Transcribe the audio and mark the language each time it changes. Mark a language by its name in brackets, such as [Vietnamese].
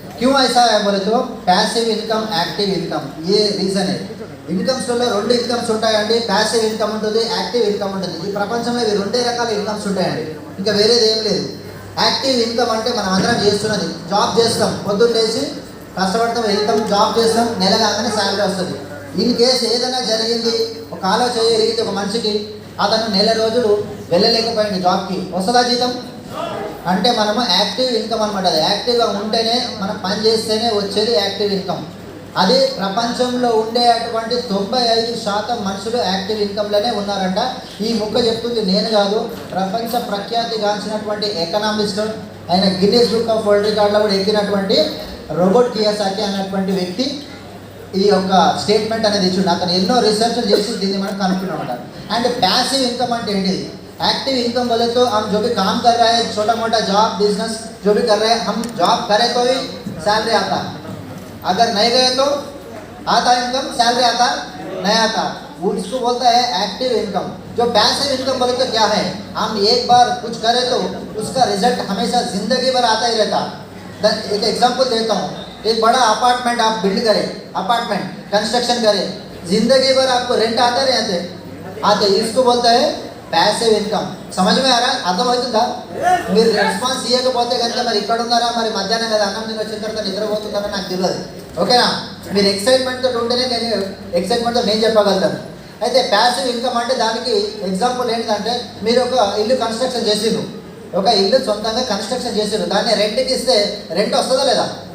[Hindi] क्यों ऐसा है बोले तो पैसिव इनकम एक्टिव इनकम, ये रीज़न है. [Telugu] ఇన్కమ్స్లో 2 ఇన్కమ్స్ ఉంటాయండి, ప్యాసివ్ ఇన్కమ్ ఉంటుంది, యాక్టివ్ ఇన్కమ్ ఉంటుంది. ఈ ప్రపంచంలో ఇవి 2 రకాల ఇన్కమ్స్ ఉంటాయండి, ఇంకా వేరేది ఏం లేదు. యాక్టివ్ ఇన్కమ్ అంటే మనం అందరం చేస్తున్నది, జాబ్ చేస్తాం, పొద్దున్న లేచి కష్టపడతాం, వెళ్తాం, జాబ్ చేస్తాం, నెల కాగానే శాలరీ వస్తుంది. ఇన్ కేసు ఏదైనా జరిగింది, ఒక ఆలోచన జరిగింది ఒక మనిషికి, అతను నెల రోజులు వెళ్ళలేకపోయింది జాబ్కి, వస్తుందా జీతం? అంటే మనము యాక్టివ్ ఇన్కమ్ అనమాట. అది యాక్టివ్గా ఉంటేనే మనం పని చేస్తేనే వచ్చేది యాక్టివ్ ఇన్కమ్. అదే ప్రపంచంలో ఉండే అటువంటి 95% మనుషులు యాక్టివ్ ఇన్కమ్లోనే ఉన్నారంట. ఈ ముక్క చెప్తుంది నేను కాదు, ప్రపంచ ప్రఖ్యాతిగాంచినటువంటి ఎకనామిస్ట్, ఆయన గిన్నెస్ బుక్ ఆఫ్ వరల్డ్ రికార్డులో కూడా ఎక్కినటువంటి రోబర్ట్ కియోసాకి అనేటువంటి వ్యక్తి ఈ యొక్క స్టేట్మెంట్ అనేది ఇచ్చిండు. అతను ఎన్నో రీసెర్చ్ చేసి దీన్ని మనం కనుక్కున్నామట. అండ్ ప్యాసివ్ ఇన్కమ్ అంటే ఏంటిది? [Hindi] एक्टिव इनकम बोले तो हम जो भी काम कर रहे हैं, छोटा मोटा जॉब बिजनेस जो भी कर रहे हैं, हम जॉब करें तो ही सैलरी आता, अगर नहीं गए तो आता इनकम, सैलरी आता नहीं आता. वो इसको बोलता है एक्टिव इनकम. जो पैसिव इनकम बोले तो क्या है, हम एक बार कुछ करें तो उसका रिजल्ट हमेशा ज़िंदगी भर आता ही रहता. एक एग्जांपल देता हूँ. एक बड़ा अपार्टमेंट आप बिल्ड करें, अपार्टमेंट कंस्ट्रक्शन करें, ज़िंदगी भर आपको रेंट आते रहते. इसको बोलता है [English] Passive income. [Hindi] సమझ में आ रहा है? [Telugu] అర్థమవుతుందా? మీరు రెస్పాన్స్ ఇవ్వకపోతే కనుక మరి ఇక్కడ ఉన్నారా, మరి మధ్యాహ్నం కదా అన్నం తిని వచ్చిన తర్వాత నిద్రపోతున్నారా నాకు తెలియదు. ఓకేనా? మీరు ఎక్సైట్మెంట్తో ఉంటేనే నేను ఎక్సైట్మెంట్తో నేను చెప్పగలుగుతాను. అయితే ప్యాసివ్ ఇన్కమ్ అంటే దానికి ఎగ్జాంపుల్ ఏంటంటే మీరు ఒక ఇల్లు కన్స్ట్రక్షన్ చేసిండ్రు, ఒక ఇల్లు సొంతంగా కన్స్ట్రక్షన్ చేసిండ్రు, దాన్ని రెంట్కి ఇస్తే రెంట్ వస్తుందా లేదా?